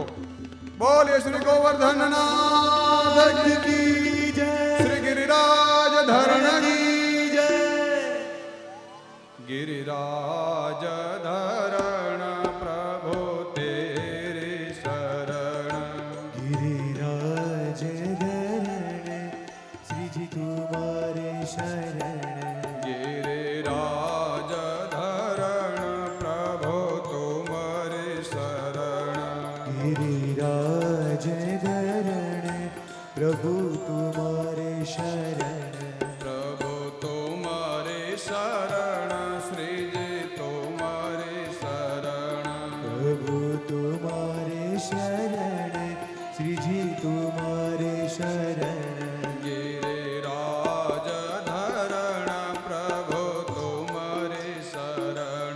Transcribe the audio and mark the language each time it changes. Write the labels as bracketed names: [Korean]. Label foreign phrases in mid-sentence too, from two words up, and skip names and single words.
[Hindi] બોલીએ श्री गोवर्धननाथ की जय, श्री गिरिराज धरण की जय. गिरिराज धरण प्रभु तेरी शरण. गिरिराज धरण श्रीजी तुम्हारे शरण. गिरिराज धरण प्रभु तुम्हारी शरण. गिरिराज धरण प्रभु तुम्हारे शरण. प्रभु तुम्हारी शरण, श्रीजी तुम्हारी शरण. प्रभु तुम्हारे शरण श्रीजी तुम्हारे शरण. गिरिराज धरण प्रभु तुम्हारी शरण.